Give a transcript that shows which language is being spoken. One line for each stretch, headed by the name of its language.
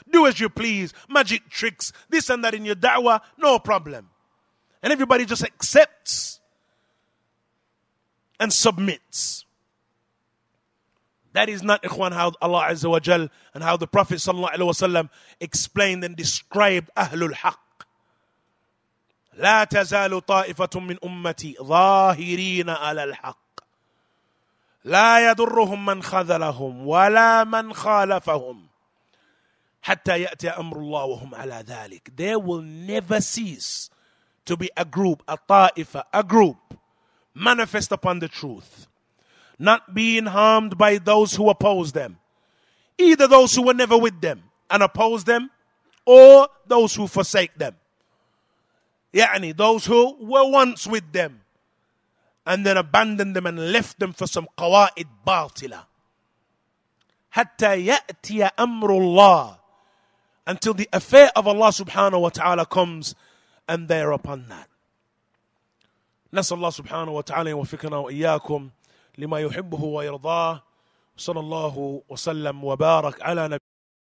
English: Do as you please, magic tricks, this and that in your da'wah, no problem. And everybody just accepts and submits. That is not, ikhwan, how Allah Azza wa Jal and how the Prophet sallallahu alaihi wasallam explained and described Ahlul Haqq.
Arabic: لا تزال طائفة من أمتي ظاهرين على الحق لا يضرهم من خذلهم ولا من خالفهم حتى يأتي أمر الله وهم على ذلك.
English: There will never cease to be a group, a ta'ifa, a group manifest upon the truth, not being harmed by those who oppose them, either those who were never with them and oppose them, or those who forsake them. Yani those who were once with them and then abandoned them and left them for some qawa'id batila.
Arabic: حتى يأتي أمر الله,
English: until the affair of Allah subhanahu wa ta'ala comes, and they are upon that.
Arabic: نسأل الله سبحانه وتعالى يوفقنا وإياكم لما يحبه ويرضاه. صلى الله وسلم وبارك على نبينا